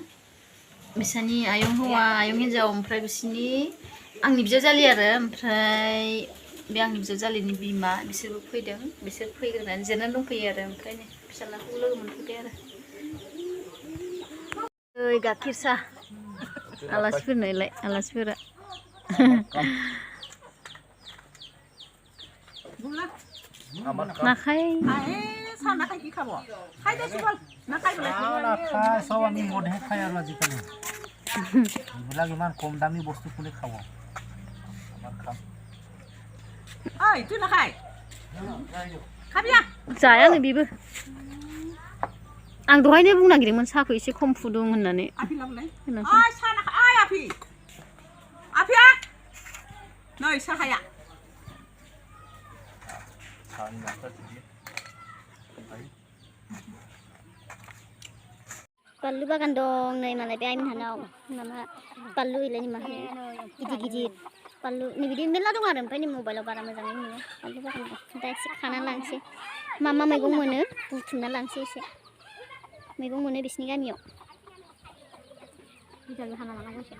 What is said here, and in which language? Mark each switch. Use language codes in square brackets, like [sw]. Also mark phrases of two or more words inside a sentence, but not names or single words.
[brx] बिसानि आयं हौवा आयं हिन्जाव ओमफ्राय बिसोरनि आंनि बिजावजालि आरो ओमफ्राय बे आंनि बिजावजालिनि बिमा बिसोरबो फैदों बिसोर फैग्रोनानै जिरायनानै दंफैयो आरो ओमफ्राय नै फिसाज्लाखौ लोगो मोनफैबाय आरो ओइ गाइखेर साहा आलासिफोरनोलाय आलासिफोरा নাখায় [as] চাহ নাখায় কি খাব খাই দেছো বল নাখায় বোলে নাখায় সব আমি মদহে খাই আৰু আজিকালি এইবিলাক ইমান কম দামী বস্তু কোনে খাব আমাৰ খাম ঐ তুই নাখায় খাবি [brx] जायानो बेबो आं दहायनो बुंनो नागिरदोंमोन साहाखौ एसे खम फुदुं होननानै आफि लाबोलाय ओइ साहा नाखाय ओइ आफि आफिया नै साहाया बानलु बागान दं नै मालाय बे आइमोनहानाव माबा बानलु इलायनि मा होनो गिदिर गिदिर बानलु नै बिदि मेरला दं आरो ओमफ्राय नै मबाइलाव बारा मोजाङै नुयो बानलु बागान दं दा एसे खाना लांसै मा मा मैगं मोनो बुथुमना लांसै एसे मैगं मोनो बिसिनि गामियाव बिदाबो हाना लानांगौ एसे